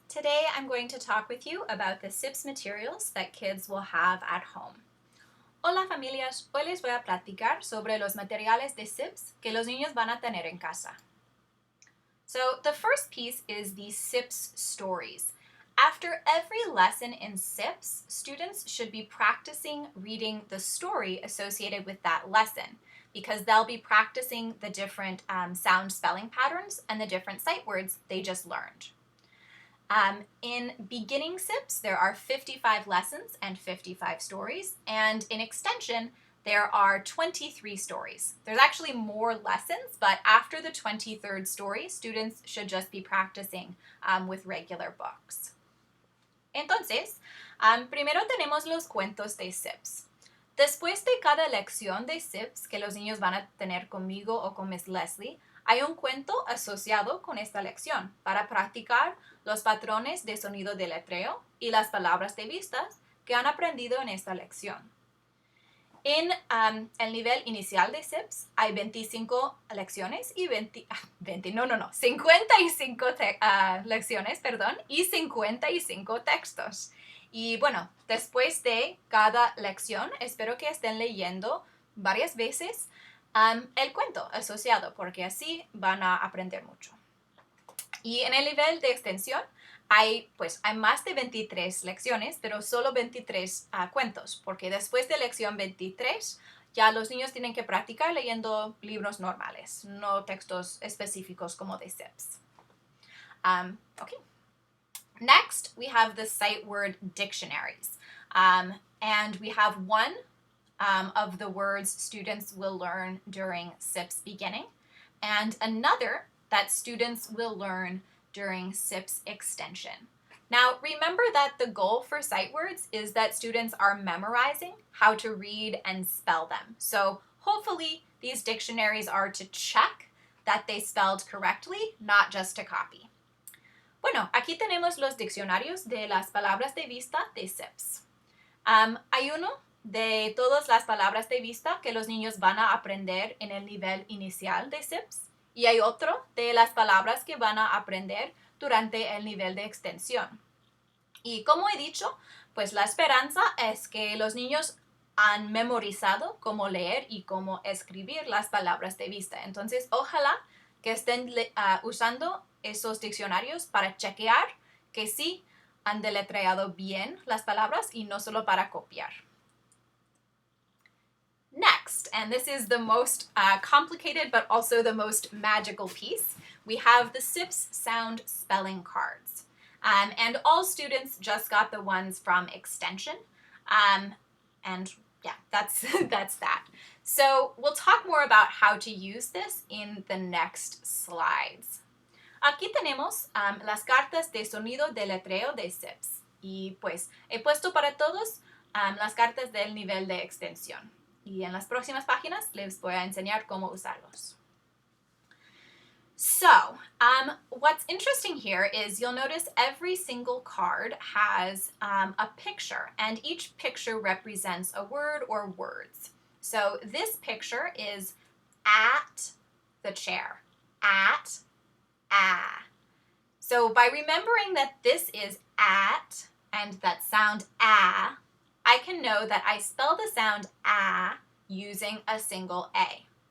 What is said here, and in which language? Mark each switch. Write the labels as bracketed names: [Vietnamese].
[English] Today I'm going to talk with you about the SIPPS materials that kids will have at home. [Spanish] Hola familias, hoy les voy a platicar sobre los materiales de SIPPS que los niños van a tener en casa. [English] So the first piece is the SIPPS stories. After every lesson in SIPPS, students should be practicing reading the story associated with that lesson because they'll be practicing the different sound spelling patterns and the different sight words they just learned. In beginning SIPPS, there are 55 lessons and 55 stories, and in extension, there are 23 stories. There's actually more lessons, but after the 23rd story, students should just be practicing with regular books. [Spanish] Entonces, primero tenemos los cuentos de SIPPS. Después de cada lección de SIPPS que los niños van a tener conmigo o con Miss Leslie, hay un cuento asociado con esta lección para practicar los patrones de sonido de letreo y las palabras de vistas que han aprendido en esta lección. En el nivel inicial de SIPPS hay 25 lecciones y 55 lecciones, y 55 textos. Y bueno, después de cada lección, espero que estén leyendo varias veces el cuento asociado, porque así van a aprender mucho. Y en el nivel de extensión hay más de 23 lecciones, pero solo 23 cuentos, porque después de lección 23 ya los niños tienen que practicar leyendo libros normales, no textos específicos como de SIPPS. [English] Okay. Next, we have the sight word dictionaries. And we have one of the words students will learn during SIPPS beginning, and another that students will learn during SIPPS extension. Now, remember that the goal for sight words is that students are memorizing how to read and spell them. So hopefully these dictionaries are to check that they spelled correctly, not just to copy. [Spanish] Bueno, aquí tenemos los diccionarios de las palabras de vista de SIPPS. Hay uno de todas las palabras de vista que los niños van a aprender en el nivel inicial de SIPPS y hay otro de las palabras que van a aprender durante el nivel de extensión. Y como he dicho, pues la esperanza es que los niños han memorizado cómo leer y cómo escribir las palabras de vista. Entonces, ojalá que estén usando esos diccionarios para chequear que sí han deletreado bien las palabras y no solo para copiar. [English] Next, and this is the most complicated but also the most magical piece, we have the SIPPS sound spelling cards. And all students just got the ones from extension. And yeah, that's, that's that. So we'll talk more about how to use this in the next slides. [Spanish] Aquí tenemos las cartas de sonido de letreo de SIPPS. Y pues he puesto para todos las cartas del nivel de extensión. Y en las próximas páginas les voy a enseñar cómo usarlos. [English] So, what's interesting here is you'll notice every single card has a picture, and each picture represents a word or words. So this picture is at the chair, at, So by remembering that this is at and that sound ah, I can know that I spell the sound ah using a single A.